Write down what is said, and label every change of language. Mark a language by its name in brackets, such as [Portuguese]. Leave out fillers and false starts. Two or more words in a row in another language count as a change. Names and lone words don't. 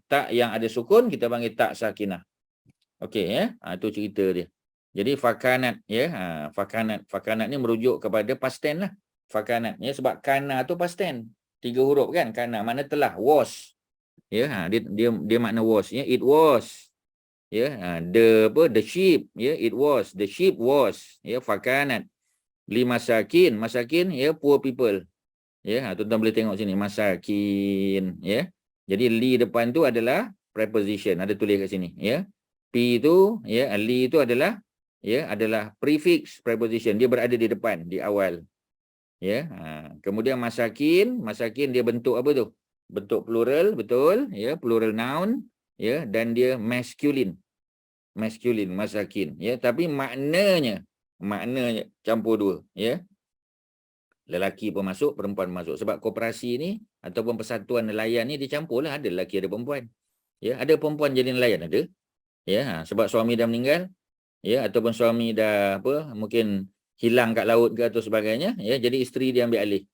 [Malay] Tak yang ada sukun kita panggil tak sakinah. Okey, ya. Itu cerita dia. Jadi fakanat, ya. Fakanat ni merujuk kepada [English] past tense [Malay] lah. Fakanat, ya, sebab kana tu [English] past tense. [Malay] 3 huruf kan, kana makna telah, was. Ya, dia makna was, ya. [English] It was. Ya, the sheep, ya, it was. The sheep was, [Arabic] ya, fakanat. Li masakin, masakin, ya, [English] poor people. [Malay] Ya, tuan-tuan boleh tengok sini, masakin, ya. Jadi li depan tu adalah preposition, ada tulis kat sini, ya. P tu, ya, li tu adalah, ya, adalah prefix preposition, dia berada di depan, di awal. Ya, kemudian masakin dia bentuk apa tu? Bentuk plural, betul, ya, [English] plural noun, [Malay] ya, dan dia masculine. Masculine, masakin, ya, tapi maknanya campur dua, ya. Lelaki pun masuk, perempuan masuk. Sebab koperasi ni ataupun persatuan nelayan ni dicampurlah, ada lelaki ada perempuan. Ya, ada perempuan jadi nelayan ada. Ya, sebab suami dah meninggal, ya, ataupun suami dah apa, mungkin hilang kat laut ke atau sebagainya, ya, jadi isteri dia ambil alih.